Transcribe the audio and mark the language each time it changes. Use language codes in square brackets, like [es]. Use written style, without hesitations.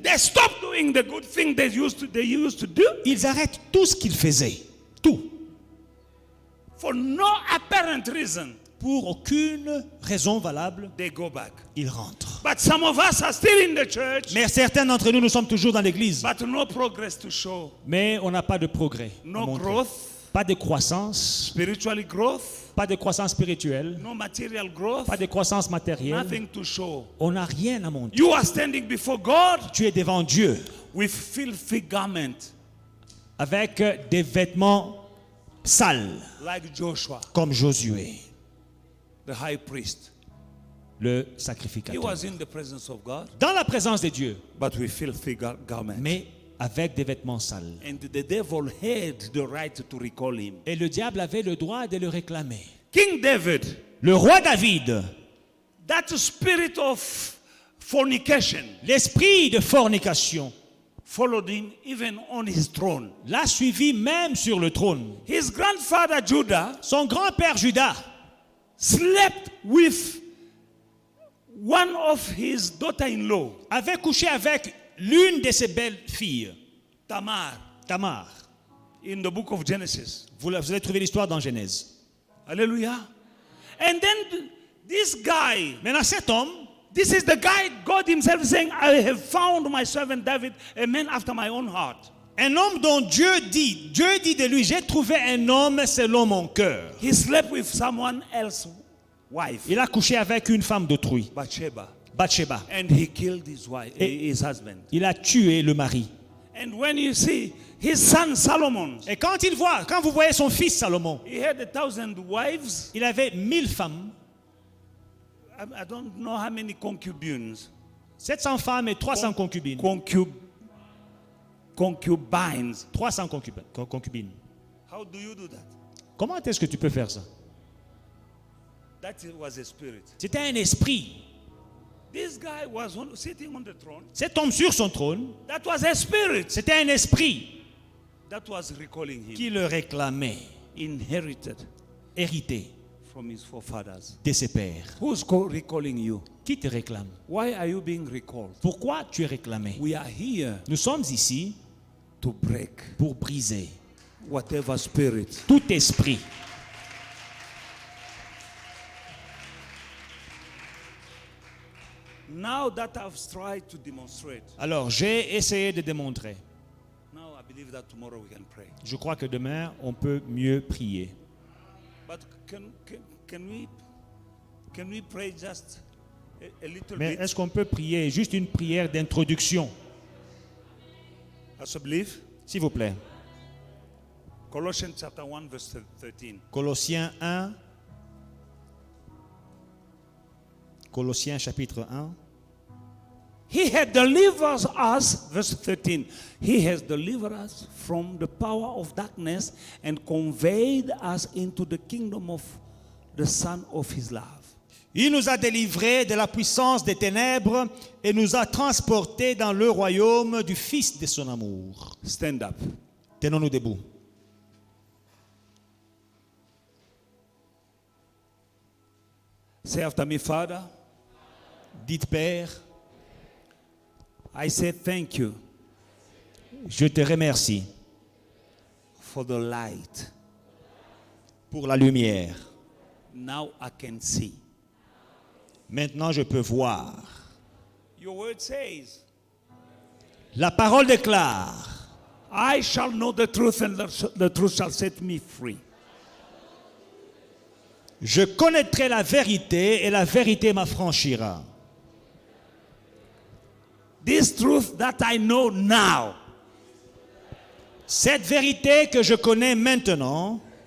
[en] they stop doing the good thing they used to do [fr] ils arrêtent tout ce qu'ils faisaient. Tout. [en] for no apparent reason. [fr] Pour aucune raison valable, [en] They go back. [fr] ils rentrent. [en] But some of us are still in the church, [fr] Mais certains d'entre nous, nous sommes toujours dans l'église. [en] but no progress to show. [fr] Mais on n'a pas de progrès. à [en] No [fr] montrer. [en] growth, [fr] Pas de croissance. [en] spiritually growth, [fr] Pas de croissance spirituelle. [en] no material growth, [fr] Pas de croissance matérielle. [en] nothing to show. [fr] On n'a rien à montrer. [en] You are standing before God [fr] Tu es devant Dieu [en] with filthy garment [fr] avec des vêtements sales, [en] like Joshua, [fr] comme Josué, [en] the high priest. [fr] le [en] He [fr] sacrificateur. [en] was in the presence of God, [fr] Dans la présence de Dieu, [en] but with filthy garment. [fr] mais avec des vêtements sales. [en] And the devil had the right to recall him. [fr] Et le diable avait le droit de le réclamer. [en] King David, [fr] Le roi David, [en] that spirit of fornication, [fr] l'esprit de fornication, [en] followed him even on his throne. [fr] l'a suivi même sur le trône. [en] His grandfather Judah [fr] Son grand-père Judas [en] slept with one of his daughter-in-law, [fr] avait couché avec l'une de ses belles-filles, Tamar, Tamar. [en] in the book of Genesis. [fr] Vous allez trouver l'histoire dans Genèse. [en] Hallelujah. And then this guy, [fr] Maintenant, cet homme, [en] this is the guy God himself saying, I have found my servant David, a man after my own heart. [fr] un homme dont Dieu dit de lui, j'ai trouvé un homme selon mon cœur. [en] He slept with someone else's wife, [fr] Il a couché avec une femme d'autrui, [en] Bathsheba, [fr] Bathsheba. [en] and he killed his wife, his husband. [fr] Il a tué le mari. [en] And when you see his son Solomon, [fr] Et quand vous voyez son fils Salomon, [en] he had 1,000 wives. [fr] il avait 1000 femmes, [en] I don't know how many concubines. [fr] 700 femmes et 300 concubines. [en] Concubines. [fr] 300 concubines. [en] How do you do that? [fr] Comment est-ce que tu peux faire ça? [en] That was a spirit. [fr] C'était un esprit. [en] This guy was sitting on the throne. [fr] Cet homme sur son trône, [en] That was a spirit [fr] c'était un esprit [en] that was recalling him. [fr] qui le réclamait, [en] Inherited [fr] hérité [en] from his forefathers. [fr] de ses pères. [en] Who's recalling you? [fr] Qui te réclame? [en] Why are you being recalled? [fr] Pourquoi tu es réclamé? [en] We are here [fr] Nous sommes ici [en] to break [fr] pour briser [en] whatever spirit. [fr] tout esprit. [en] Now that I've tried to demonstrate, [fr] Alors, j'ai essayé de démontrer. [en] now I believe that tomorrow we can pray. [fr] Je crois que demain, on peut mieux prier. [en] But can we pray just a little [fr] Mais [en] bit? [fr] est-ce qu'on peut prier juste une prière d'introduction, [en] As I believe, [fr] s'il vous plaît? [en] Colossians chapter 1 verse 13. [fr] Colossiens 1. Colossiens chapitre 1. [en] He had delivered us, verse 13. He has delivered us from the power of darkness and conveyed us into the kingdom of the Son of His love. [fr] Il nous a délivrés de la puissance des ténèbres et nous a transportés dans le royaume du Fils de son amour. [en] Stand up. [fr] Tenons-nous debout. [en] Say after me, Father, [fr] Dites, Père, [en] I say thank you [fr] je te remercie [en] for the light. [fr] pour la lumière. [en] Now I can see. [fr] Maintenant, je peux voir. [en] Your word says, [fr] La parole déclare, [en] I shall know the truth and the truth shall set me free. [fr] je connaîtrai la vérité et la vérité m'affranchira. [en] This truth that I know now [fr] Cette vérité que je connais maintenant